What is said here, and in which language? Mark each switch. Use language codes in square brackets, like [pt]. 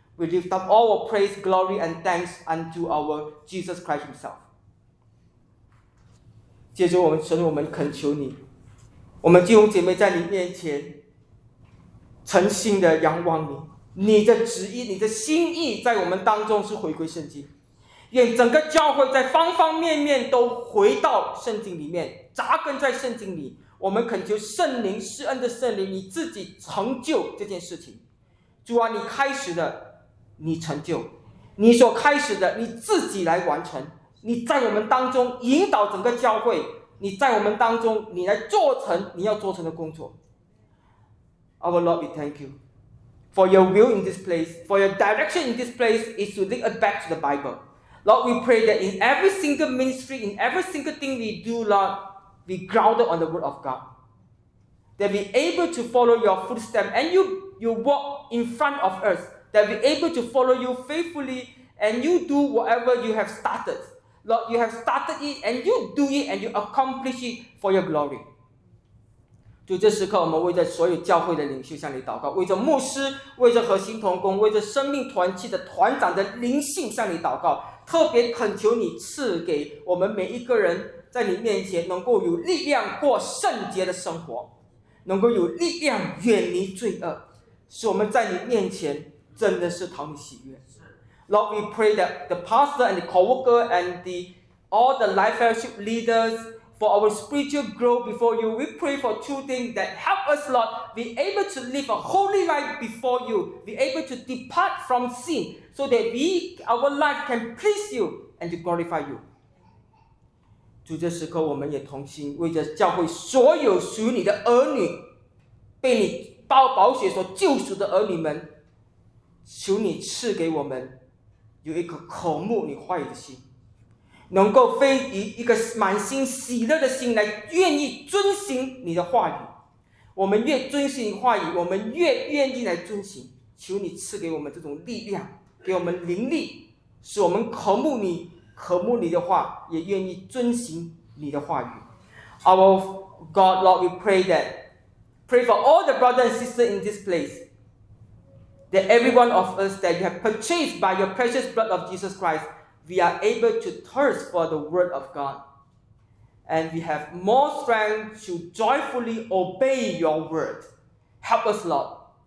[en] We lift up all our praise, glory, and thanks unto our Jesus Christ Himself. [zh] 借着我们神，我们恳求你，我们弟兄姐妹在你面前诚心的仰望你，你的旨意、你的心意在我们当中是回归圣经。愿整个教会在方方面面都回到圣经里面，扎根在圣经里。我们恳求圣灵，施恩的圣灵，你自己成就这件事情。主啊，你开始的。你成就，你所开始的，你自己来完成。你在我们当中引导整个教会，你在我们当中，你来做成你要做成的工作。 [en] Our Lord, we thank you for your will in this place, for your direction in this place is to lead us back to the Bible. Lord, we pray that in every single ministry, in every single thing we do, Lord, we grounded on the Word of God, that we able to follow your footsteps and you walk in front of us. That we're able to follow you faithfully and you do whatever you have started. Lord, you have started it and you do it and you accomplish it for your glory. [zh] 就这时刻我们为着所有教会的领袖向你祷告，为着牧师，为着核心同工，为着生命团契的团长的灵性向你祷告，特别恳求你赐给我们每一个人在你面前能够有力量过圣洁的生活，能够有力量远离罪恶，使我们在你面前真的是讨你喜悦。 [en] Lord, we pray that the pastor and the co-worker and all the life fellowship leaders for our spiritual growth before you, we pray for two things that help us, Lord, be able to live a holy life before you, be able to depart from sin so that our life can please you and to glorify you. [zh] 主，这时刻我们也同心为着教会所有属你的儿女，被你宝血所救赎的儿女们，求你赐给我们有一颗渴慕你话语的心，能够非以一个满心喜乐的心来愿意遵行你的话语。我们越遵行你话语，我们越愿意来遵行。求你赐给我们这种力量，给我们灵力，使我们渴慕你，渴慕你的话，也愿意遵行你的话语。 [en] Our God, Lord, we pray that pray for all the brothers and sisters in this placeThat every one of us that you have purchased by your precious blood of Jesus Christ, we are able to thirst for the word of God. And we have more strength to joyfully obey your word. Help us, Lord.